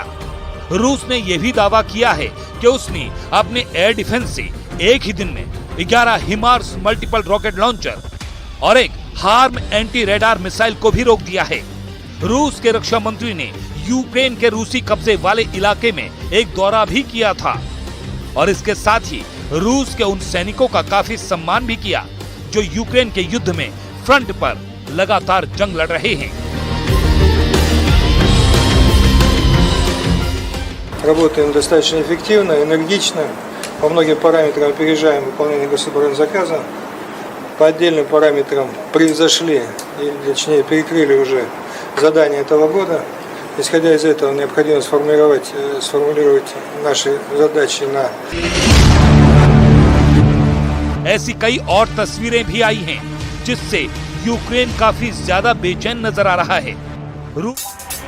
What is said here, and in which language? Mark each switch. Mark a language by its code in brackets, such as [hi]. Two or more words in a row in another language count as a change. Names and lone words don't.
[hi] रूस ने यह भी दावा किया है कि उसने अपने [en] air defence [hi] से एक ही दिन में 11 हिमार्स [en] multiple rocket launcher [hi] और एक हार्म [en] anti radar missile [hi] को भी रोक दिया है। रूस के रक्षा मंत्री ने यूक्रेन के रूसी कब्जे वाले इलाके में एक दौरा भी किया था और इसके साथ ही रूस के उन सैनिकों का काफी सम्मान भी किया जो यूक्रेन के युद्ध में फ्रंट पर लगातार जंग लड़ रहे हैं। [ru] Работаем достаточно эффективно, энергично, по многим параметрам опережаем выполнение государственного заказа, по отдельным параметрам превзошли, или точнее перекрыли уже задания этого года. Исходя из этого, необходимо сформулировать наши задачи на... [hi] ऐसी कई और तस्वीरें भी आई हैं, जिससे यूक्रेन काफी ज्यादा बेचैन नजर आ रहा है।